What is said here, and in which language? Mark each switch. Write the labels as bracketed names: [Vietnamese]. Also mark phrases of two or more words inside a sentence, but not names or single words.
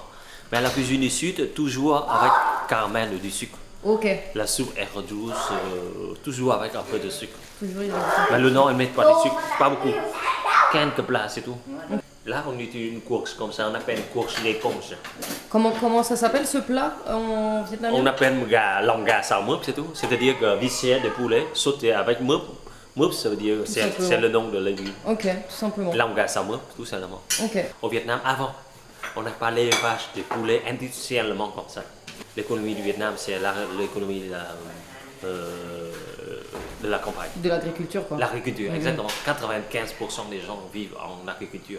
[French] Mais la cuisine du Sud, toujours avec caramel ou du sucre. Ok. La soupe est douce, toujours avec un peu de sucre. Toujours ils ont- Mais le Nord, ils mettent pas de sucre, pas beaucoup. Quelques plats, c'est tout. Là, on utilise une courge comme ça, on appelle une courge d'éponge. Comment ça s'appelle ce plat en vietnamien? On appelle [Vietnamese] lòng gà xào mướp, [French] c'est tout. C'est-à-dire que viscère de poulet sauté avec mướp. Mướp, ça veut dire simplement. c'est le nom de légume. Ok, tout simplement. [Vietnamese] Lòng gà xào mướp, [French] tout simplement. Ok. Au Vietnam, avant, on n'a pas l'élevage de poulet industriellement comme ça. L'économie du Vietnam, c'est l'économie de la campagne. De l'agriculture quoi. L'agriculture, exactement. 95% des gens vivent en agriculture.